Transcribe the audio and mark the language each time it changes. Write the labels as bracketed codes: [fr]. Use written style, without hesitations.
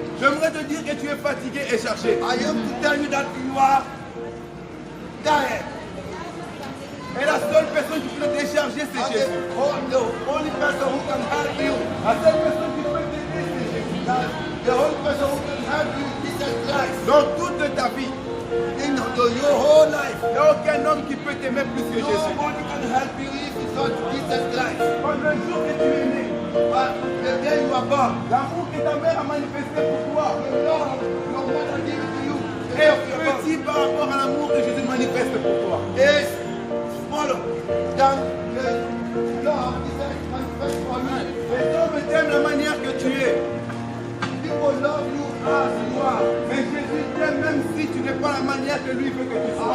[fr] J'aimerais te dire que tu es fatigué et chargé. [en] I am to tell you that you are tired. [fr] Et la seule personne qui peut te décharger, c'est Jésus. [en] The only person who can help you. [fr] La seule personne qui peut t'aider, c'est Jésus. [en] The only person who can help you is Jesus Christ. [fr] Dans toute ta vie. [en] In your whole life. [fr] Il n'y a aucun homme qui peut t'aimer plus que Jésus. [en] Nobody can help you if it's not Jesus Christ. [fr] Pendant le jour que tu es né. [en] But the day you are born, [fr] l'amour que ta mère a manifesté pour toi, [en] the love your mother gave to you, [fr] est petit par rapport à l'amour que Jésus manifeste pour toi. [en] Is smaller than the love Jesus manifests for you. [fr] Les hommes t'aiment la manière que tu es. [en] People love you as you are. [fr] Mais Jésus t'aime même si tu n'es pas la manière que lui veut que tu sois.